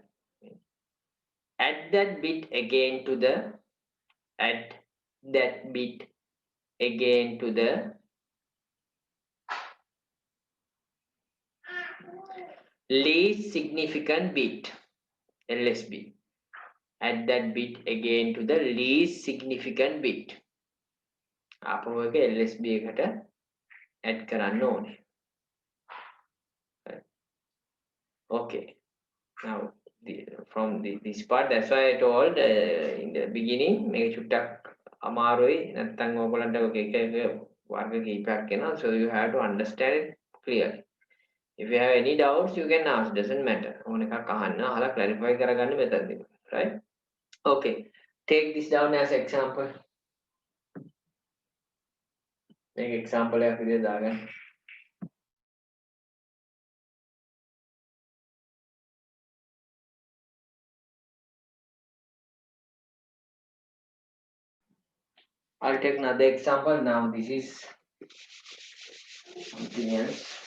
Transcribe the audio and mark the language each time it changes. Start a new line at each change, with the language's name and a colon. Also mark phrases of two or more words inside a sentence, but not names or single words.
English: Add that bit again to the least significant bit, LSB. Add that bit again to the least significant bit.
Sinhala: ආපහු එක LSB එකට add කරන්න ඕනේ.
English: Okay. Now from this part, that's why I told in the beginning
Sinhala: මේක චුට්ටක් අමාරුයි. නැත්නම් ඕගොල්ලන්ට ඔක එක වර්ග කීපයක් එනවා.
English: So you have to understand it clearly. If you have any doubts, you can ask. Doesn't matter.
Sinhala: ඕන එකක් අහන්න, අහලා clarify කරගන්න method එක.
English: Right? Okay. Take this down as example. Make example
Sinhala: එකක් විදිහට දාගන්න.
English: I'll take another example. Now this is something else.